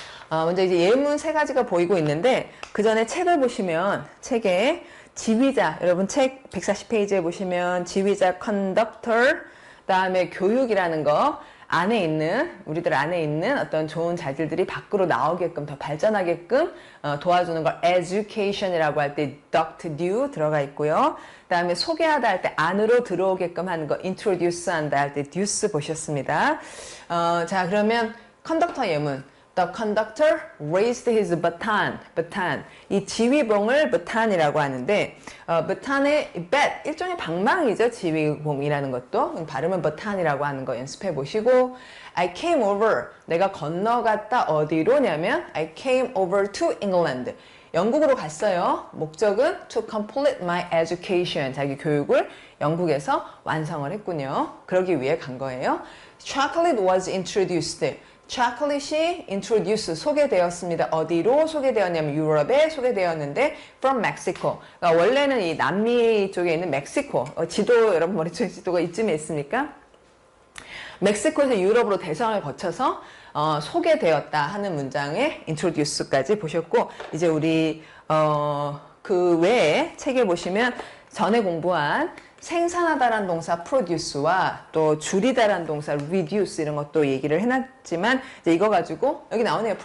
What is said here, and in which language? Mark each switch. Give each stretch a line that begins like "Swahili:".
Korean: 먼저 이제 예문 세 가지가 보이고 있는데 그 전에 책을 보시면 책에 지휘자, 여러분 책 140페이지에 보시면 지휘자 conductor, 그다음에 교육이라는 거 안에 있는 우리들 안에 있는 어떤 좋은 자질들이 밖으로 나오게끔 더 발전하게끔 도와주는 걸 education이라고 할 때 duct do 들어가 있고요. 그다음에 소개하다 할 때 안으로 들어오게끔 하는 거 introduce 한다 할 때 deuce 보셨습니다. 자, 그러면 컨덕터 예문.
English: The conductor raised his baton. baton.
Korean: 이 지휘봉을 baton이라고 하는데 baton의 bat, 일종의 방망이죠. 지휘봉이라는 것도. 발음은 baton이라고 하는 거 연습해 보시고
English: I came over.
Korean: 내가 건너갔다 어디로냐면
English: I came over to England.
Korean: 영국으로 갔어요. 목적은
English: to complete my education.
Korean: 자기 교육을 영국에서 완성을 했군요. 그러기 위해 간 거예요.
English: Chocolate was introduced.
Korean: 초콜릿이 introduce 소개되었습니다. 어디로 소개되었냐면 유럽에 소개되었는데
English: from Mexico.
Korean: 그러니까 원래는 이 남미 쪽에 있는 멕시코 지도 여러분 머릿속에 지도가 이쯤에 있습니까? 멕시코에서 유럽으로 대성을 거쳐서 소개되었다 하는 문장에 introduce까지 보셨고 이제 우리 그 외에 책에 보시면 전에 공부한 생산하다란 동사 produce와 또 줄이다란 동사 reduce 이런 것도 얘기를 해놨지만 이제 이거 가지고 여기 나오네요.